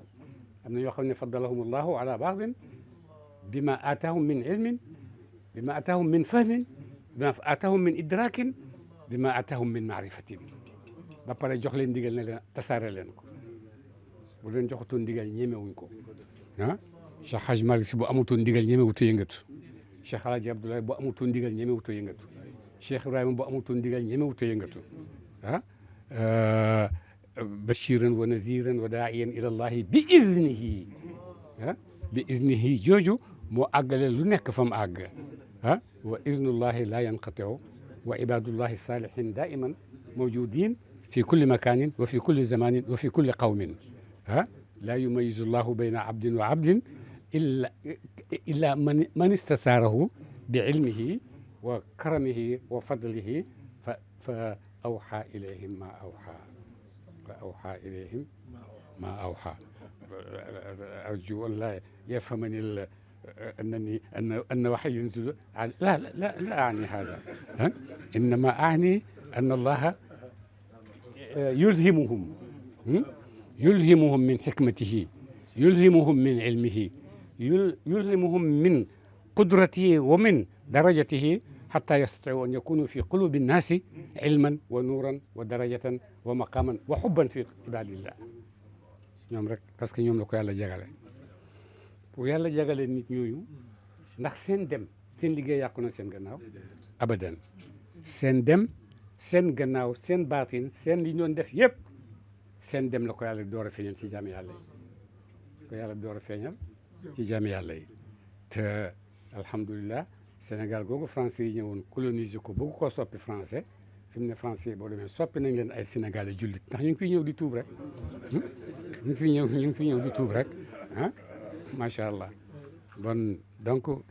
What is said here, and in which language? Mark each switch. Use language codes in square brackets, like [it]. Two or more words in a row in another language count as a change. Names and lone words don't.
[wo] am na ñoo xam ne [ar] فضلهم الله على بعض بما آتاهم من علم بما آتاهم من فهم بما آتاهم من إدراك بما آتاهم من معرفة [wo] ba pare jox leen ndigal ne leen tasaare leen ko bu leen joxatoon ndigal ñemewuñ ko Cheikh Hadj Malick Sy bu amutoon ndigal ñemewutu yëngatu Cheikh El Hadj Abdoulaye bu amutoon ndigal ñemewutu yëngatu Cheikh Ibrahima bu amutoon ndigal ñemewutu yëngatu [ar] بشيرا ونذيرا وداعيا إلى الله بإذنه بإذنه [wo] jooju moo àggale lu nekk fa mu àgg [ar] wa إذن الله لا ينقطع وعباد الله الصالحين دائما موجودين في كل مكان وفي كل زمان وفي كل قوم لا يميز الله بين عبد وعبد إلا من استثاره بعلمه وكرمه وفضله فأوحى إليهم ما أوحى فأوحى إليهم ما أوحى أرجو أن لا يفهمني أنني أن وحي ينزل لا أعني هذا إنما أعني أن الله يلهمهم من حكمته يلهمهم من علمه يلهمهم من قدرته ومن درجته حتى يستطيعوا أن يكونوا في قلوب الناس علما ونورا ودرجة ومقاما وحبا في عباد الله [wo] ñoom rek [fr] parce que [wo] ñoom la ko yàlla jagale bu yàlla jagale nit ñooñu ndax seen dem seen liggéey yàqu na seen gannaaw abadan seen dem seen gannaaw seen baatin seen li ñoon def yëpp seen dem la ko yàlla door a feeñal ci jaami yàlla yi ko yàlla door a feeñal ci jaami yàlla yi te alhamdulilah Sénégal googu français yi ñëwoon coloniser ko bëgg koo soppi français fi mu ne français boo demee soppi nañ leen ay sénégalais jullit ndax ñu ngi fiy ñëw di tuub rek ñu ngi fiy ñëw di tuub rek ah [ar] ما شاء الله [fr] bon donc